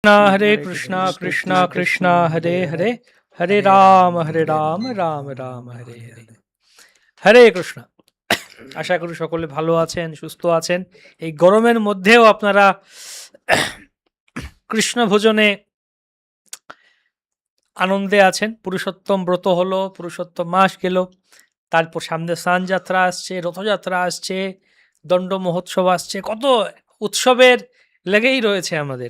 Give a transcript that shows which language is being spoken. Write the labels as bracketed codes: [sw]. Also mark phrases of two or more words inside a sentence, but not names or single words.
[sa] Hare Krishna, Krishna Krishna, Hare Hare, Hare Ram, Ram Ram, Hare Hare. হরে কৃষ্ণ। [bn] আশা করি সকলে ভালো আছেন, সুস্থ আছেন। এই গরমের মধ্যেও আপনারা কৃষ্ণ ভোজনে আনন্দে আছেন। পুরুষোত্তম ব্রত হলো, পুরুষোত্তম মাস গেল, তারপর সামনে স্নান যাত্রা আসছে, রথযাত্রা আসছে, দণ্ড মহোৎসব আসছে, কত উৎসবের লেগেই রয়েছে আমাদের।